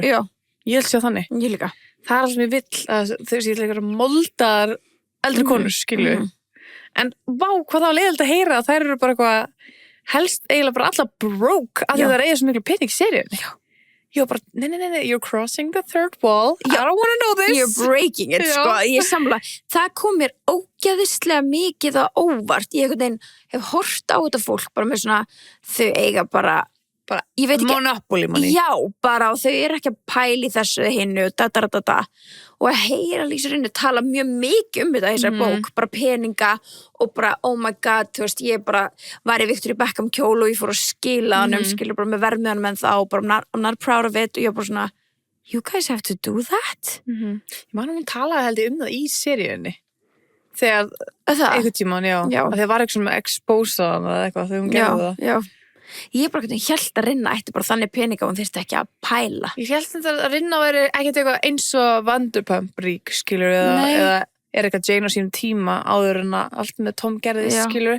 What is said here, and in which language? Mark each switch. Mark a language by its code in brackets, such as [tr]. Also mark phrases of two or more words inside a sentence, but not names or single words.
[is] Já. Ég vil sjá þannig. Ég líka. Það er alveg sem ég vill að þau séu eitthvað moldar eldri konur, skilu. En vá, hvað þá leiðilegt að heyra að þær eru bara eitthvað helst eiginlega bara alltaf broke að það eiga svo miklu pening í seríunni. Já. Ég var bara, nei, [en] you're crossing the third wall. I don't want to know this. You're breaking it, [is] ég samla. Það kom mér ógeðislega mikið á óvart. Ég hef hort á þetta fólk bara með svona, þau eiga bara ég veit ekki, [en] Monopoly money. [is] Já, bara og þau eru ekki að pæla í þessu hinnu, og að heyra Lisa Rinna tala mjög mikið þetta þessari bók, bara peninga og bara, [en] oh my god, [is] ég bara var í Victoria Beckham kjól og ég fór að skila hann skilur bara með vermiðanum en þá bara, [en] I'm not proud of it [is] og ég bara svona, [en] you guys have to do that. [is] Ég man hún talaði held ég það í seríunni þegar, einhvern tímann, já. Að það var eitthvað sem exposa eða eitthvað þegar hún gerði það. Já. Ég bara hélt að Rinna ætti bara þannig peninga og hún þyrfti ekki að pæla. Ég hélt að Rinna væri ekkert eitthvað eins og Vanderpump rík, skilur, eða er eitthvað Jane á sínum tíma áður en að allt með Tom gerðist, skilur.